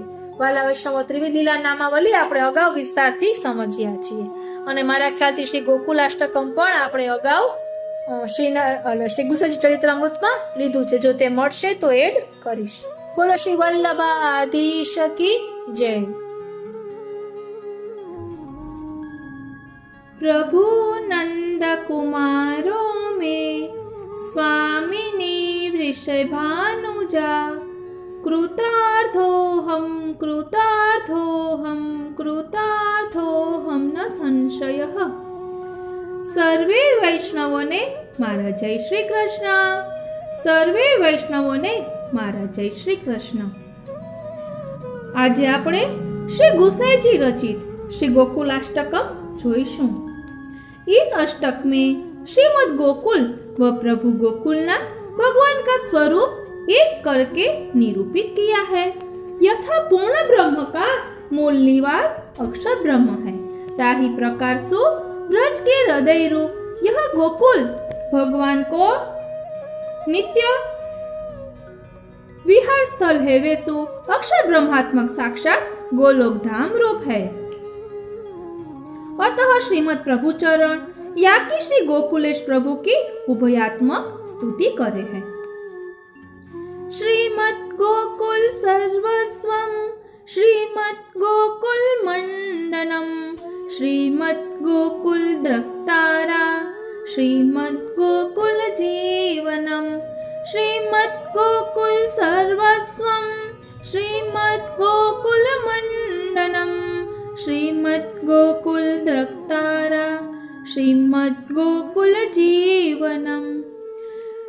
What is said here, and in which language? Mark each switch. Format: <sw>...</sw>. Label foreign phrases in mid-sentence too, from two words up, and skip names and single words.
<gu>વાલા વૈષ્ણવો, ત્રિવિધ લીલા નામાવલી આપણે અગાઉ વિસ્તારથી સમજ્યા છીએ અને મારા ખ્યાલથી શ્રી ગોકુલાષ્ટકમ પણ આપણે અગાઉ શ્રી ગુસાજી ચરિત્રામૃતમાં લીધું છે. જો તે મળશે તો એડ કરીશ. બોલો શ્રી વલ્લભાધીશ</gu> <hi>की जय.</hi> <sa>प्रभु नंद कुमारो में स्वामिनी वृषभानुजा. कृतार्थोऽहं कृतार्थोऽहं कृतार्थोऽहं न संशयः.</sa> <gu>સર્વે વૈષ્ણવોને મારા જય શ્રી કૃષ્ણ. સર્વે વૈષ્ણવોને મારા જય શ્રી કૃષ્ણ. આજે આપણે શ્રી ગુસાઈજી રચિત श्री गोकुलाष्टकम જોઈશું.</gu> <hi>इस अष्टक में श्रीमद गोकुल व प्रभु गोकुलनाथ भगवान का स्वरूप एक करके निरूपित किया है. यथा पूर्ण ब्रह्म का मूल निवास अक्षर ब्रह्म है, ताही प्रकार सो ब्रज के हृदय रूप यह गोकुल भगवान को नित्य विहार स्थल है, वे सो अक्षर ब्रह्मात्मक साक्षात गोलोक धाम रूप है. अतः श्रीमद प्रभु चरण या कि श्री गोकुलेश प्रभु की उभयात्मक स्तुति करे है.</hi> <sa>श्रीमद गोकुल सर्वस्वम श्रीमद गोकुल मंडनम श्रीमद गोकुल द्रक्तारा श्रीमद गोकुल जीवनम श्रीमद गोकुल सर्वस्वम श्रीमद गोकुल मंडनम श्रीमद गोकुल द्रक्तारा श्रीमद गोकुल जीवनम.</sa>